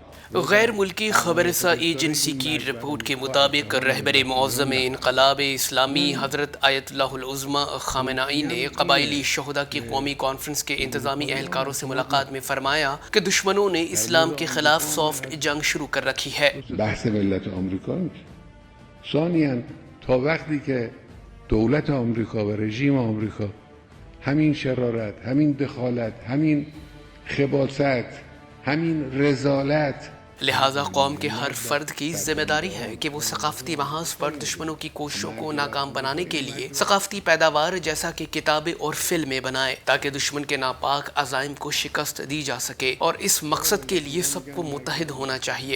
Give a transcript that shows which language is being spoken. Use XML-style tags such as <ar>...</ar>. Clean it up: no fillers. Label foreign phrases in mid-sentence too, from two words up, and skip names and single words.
<ur>غیر ملکی خبررساں ایجنسی کی رپورٹ کے مطابق رہبر معظم انقلاب اسلامی حضرت آیت اللہ العظمہ خامنہ ای نے قبائلی شہداء کی قومی کانفرنس کے انتظامی اہلکاروں سے ملاقات میں فرمایا کہ دشمنوں نے اسلام کے خلاف سافٹ جنگ شروع کر رکھی ہے۔</ur> <fa>بحث ملت آمریکا ثانیاً تا وقتی که دولت آمریکا و رژیم آمریکا همین شرارت، همین دخالت، همین خباثت، همین رذالت</fa> <ur>لہٰذا قوم کے ہر فرد کی ذمہ داری ہے کہ وہ ثقافتی محاذ پر دشمنوں کی کوششوں کو ناکام بنانے کے لیے ثقافتی پیداوار جیسا کہ کتابیں اور فلمیں بنائے تاکہ دشمن کے ناپاک عزائم کو شکست دی جا سکے، اور اس مقصد کے لیے سب کو متحد ہونا چاہیے۔</ur>